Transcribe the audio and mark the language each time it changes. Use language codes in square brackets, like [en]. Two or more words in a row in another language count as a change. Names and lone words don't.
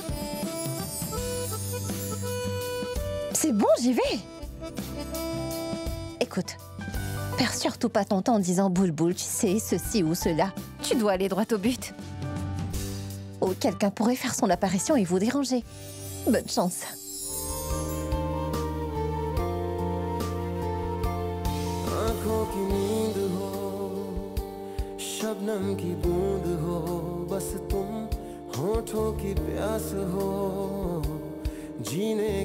[fr] C'est bon, j'y vais. Écoute, perds surtout pas ton temps en disant boule boule, tu sais, ceci ou cela. Tu dois aller droit au but. Ou quelqu'un pourrait faire son apparition et vous déranger. Bonne chance. [hi] शबनम की बूंद हो बस तुम होठों की प्यास हो जीने